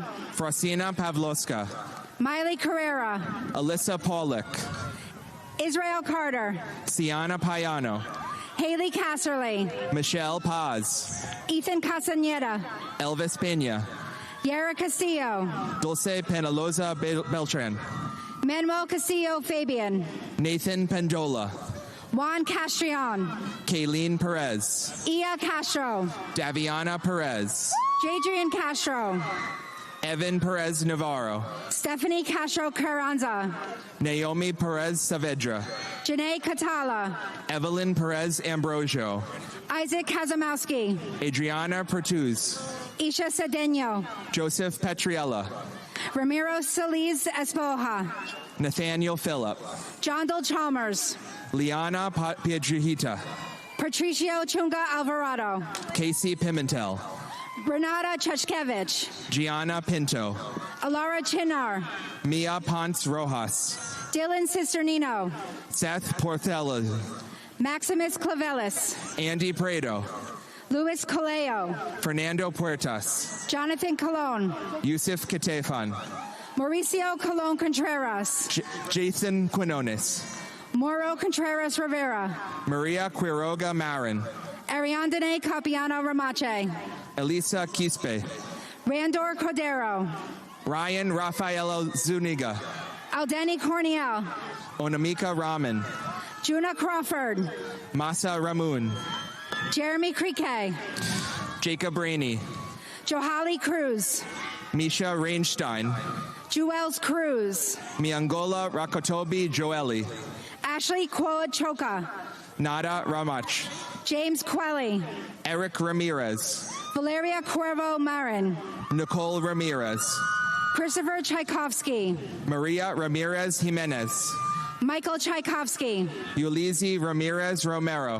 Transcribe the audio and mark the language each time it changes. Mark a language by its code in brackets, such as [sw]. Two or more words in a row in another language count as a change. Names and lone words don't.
[en] Frosina Pavloska, Miley Carrera, Alyssa Pollock, Israel Carter, Siana Payano, Haley Casserly, Michelle Paz, Ethan Castaneda, Elvis Pena, Yara Castillo, Dulce Penaloza Beltran, Manuel Castillo Fabian, Nathan Pendola, Juan Castrion, Kayleen Perez, Ia Castro, Daviana Perez, Jadrian Castro, Evan Perez Navarro, Stephanie Castro Carranza, Naomi Perez Saavedra, Janae Catala, Evelyn Perez Ambrosio, Isaac Kazamowski, Adriana Pertuz, Isha Cedeno, Joseph Petriella, Ramiro Solis Espoja, Nathaniel Phillip, John Dole Chalmers, Liana Piedrahita, Patricio Chunga Alvarado, Casey Pimentel, Renata Cheshkevich, Gianna Pinto, Alara Chinar, Mia Ponce Rojas, Dylan Cisternino, Seth Portela, Maximus Clavelis, Andy Prado, Luis Coleo, Fernando Puertas, Jonathan Colon, Yusuf Katefan, Mauricio Colon Contreras, Jason Quinones, Moro Contreras Rivera, Maria Quiroga Marin, Ariandene Capiano Ramache, Elisa Quispe, Randor Cordero, Ryan Rafaelo Zuniga, Aldeni Corniel, Onamika Raman, Juna Crawford, Masa Ramun, Jeremy Crique, Jacob Rainey, Johali Cruz, Misha Reinstein, Juels Cruz, Miangola Rakotobi Joeli, Ashley Quoad Choka, Nada Ramach, James Quelly, Eric Ramirez, Valeria Cuervo Marin, Nicole Ramirez, Christopher Tchaikovsky, Maria Ramirez Jimenez, Michael Tchaikovsky, Ulizi Ramirez Romero,